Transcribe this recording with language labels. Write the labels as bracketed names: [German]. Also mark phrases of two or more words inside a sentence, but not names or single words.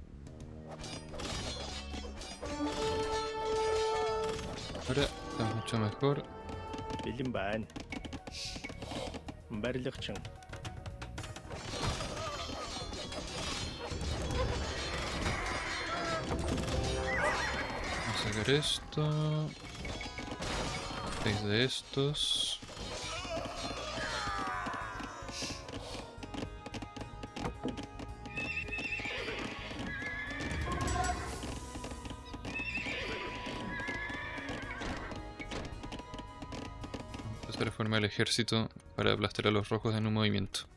[Spanish] Ahora está mucho mejor. [Mongolian] Бэлэн байна. Барилгачин. [Spanish] Vamos a sacar esto. 6 de estos. Empezar a formar el ejército para aplastar a los rojos en un movimiento.